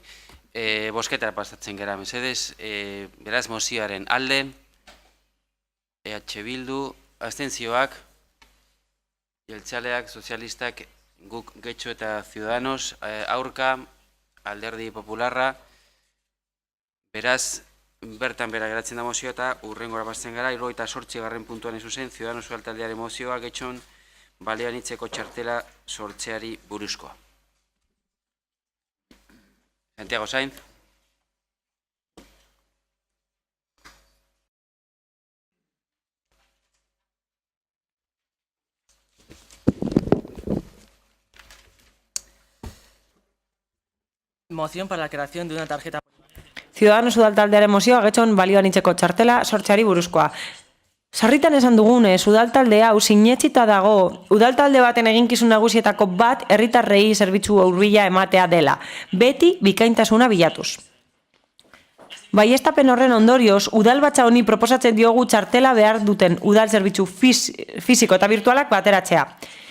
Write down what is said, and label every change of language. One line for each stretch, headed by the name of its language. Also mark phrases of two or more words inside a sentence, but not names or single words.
Basque: Bosketara pasatzen gara, mesedez, beraz mozioaren alde, EH Bildu, abstentzioak, jeltzaleak, sozialistak, guk Getxo eta Ciudadanos, aurka, Alderdi Popularra, beraz, bertan bera geratzen da mozioa eta urrengora pasatzen gara, 78. puntuan zuzen, Ciudadanos taldearen mozioa, Getxon, baleanitzeko txartela sortzeari buruzkoa. Santiago Sainz.
Spanish: Moción para la creación de una tarjeta.
Basque: Ciudadanos udaltaldearen mozioa Getxon balioanitzeko txartela sortzeari buruzkoa. Sarritan esan dugunez, udaltalde hau sinetsita dago, udaltalde baten eginkizun nagusietako bat herritarrei zerbitzu hurbila ematea dela, beti bikaintasuna bilatuz. Baieztapen horren ondorioz, udalbatza honi proposatzen diogu txartela behar duten udal zerbitzu fisiko eta virtualak bateratzea.